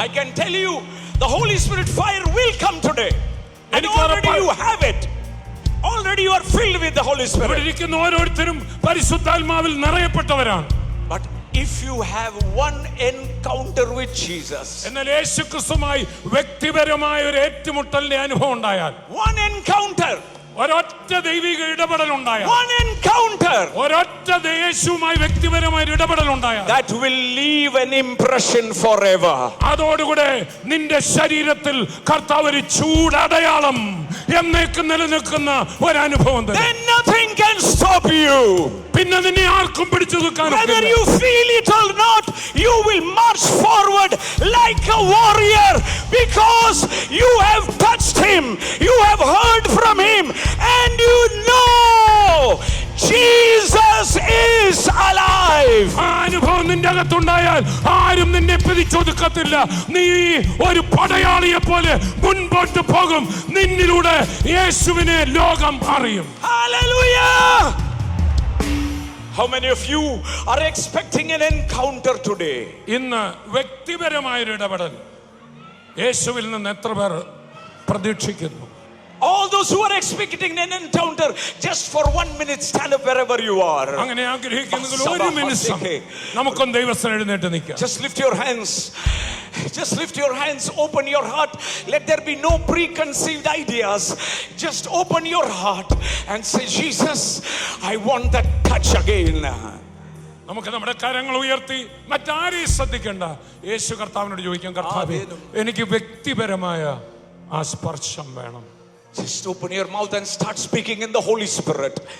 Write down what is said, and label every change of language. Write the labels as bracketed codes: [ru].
[en] I can tell you, the Holy Spirit fire will come today, and already you have it. Already you are filled with the Holy Spirit. [ml] ഇരിക്കുന്ന ഓരോരുത്തരും പരിശുദ്ധാത്മാവിൽ നിറയപ്പെട്ടവരാണ്. [en] But if you have one encounter with Jesus, [ml] എന്നാൽ യേശുക്രിസ്തുവുമായി വ്യക്തിപരമായ ഒരു ഏറ്റുമുട്ടലിന്റെ അനുഭവം ഉണ്ടായാൽ, [en] one encounter, [ml] ഒരൊറ്റ ദൈവിക ഇടപെടൽ ഉണ്ടായാൽ, [en] one encounter, [ml] ഒരൊറ്റ യേശുവുമായി വ്യക്തിപരമായ ഇടപെടൽ ഉണ്ടായാൽ, [en] that will leave an impression forever. [ml] അതോടുകൂടെ നിന്റെ ശരീരത്തിൽ കർത്താവ് ഒരു ചൂടടയാളം എന്നേക്കും നിലനിൽക്കുന്ന ഒരു അനുഭവം തരും. [en] Then nothing can stop you. [ml] പിന്നെ നിന്നെ ആർക്കും പിടിച്ചു നിൽക്കാൻ [en] Whether you feel it or not, you will march forward like a warrior, because you have touched him, you have heard from him, and you know Jesus is alive. [ml] ആ അനുഭവം നിന്റെ അകത്തുണ്ടായാൽ ആരും നിന്നെ പിടിച്ചൊതുക്കത്തില്ല. നീ ഒരു പടയാളിയെ പോലെ മുൻപോട്ട് പോകും. നിന്നിലൂടെ യേശുവിനെ ലോകം അറിയും. [en] Hallelujah! How many of you are expecting an encounter today? [ml] ഇന്ന് വ്യക്തിപരമായൊരു ഇടപെടൽ യേശുവിൽ നിന്ന് എത്ര പേർ പ്രതീക്ഷിക്കുന്നു? [en] All those who are expecting an encounter, just for 1 minute, stand up wherever you are. [ml] അങ്ങനെ ആഗ്രഹിക്കുന്നെങ്കിൽ ഒരു നിമിഷം നമുക്കൊന്ന് ദൈവസന്നിധിയിൽ എഴുന്നേറ്റ് നിൽക്കാം. [en] Just lift your hands. Just lift your hands, open your heart. Let there be no preconceived ideas. Just open your heart and say, Jesus, I want that touch again. [ml] നമുക്ക് നമ്മുടെ കരങ്ങൾ ഉയർത്തി മറ്റാരെയും ശ്രദ്ധിക്കേണ്ട. യേശു കർത്താവിനോട് ചോദിക്കാം, കർത്താവേ, എനിക്ക് വ്യക്തിപരമായ ആ സ്പർശം വേണം. [en] Just open your mouth and start speaking in the Holy Spirit.